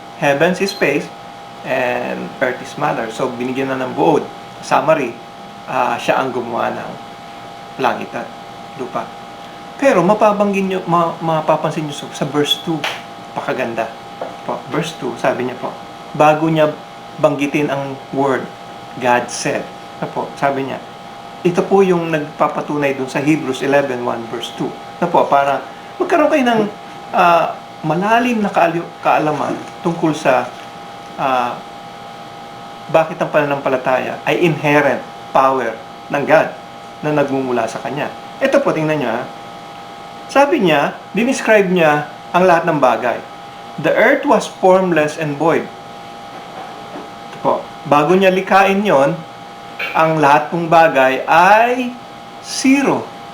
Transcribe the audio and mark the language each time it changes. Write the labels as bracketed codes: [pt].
[en] Heavens is space, and earth is matter. [tl] So, binigyan na ng buod. Summary, siya ang gumawa ng langit at lupa. Pero, mapapansin nyo sa verse 2, pakaganda. Po, verse 2, sabi niya po, bago niya banggitin ang word, God said. Po, sabi niya, ito po yung nagpapatunay dun sa Hebrews 11:1 verse 2. Po, para magkaroon kayo ng malalim na kaalaman tungkol sa bakit ang pananampalataya ay inherent power ng God na nagmumula sa Kanya. Ito po, tingnan nyo ha. Sabi niya, dinescribe niya ang lahat ng bagay. [en] The earth was formless and void. [tl] Ito po, bago niya likain yon, ang lahat ng bagay ay zero.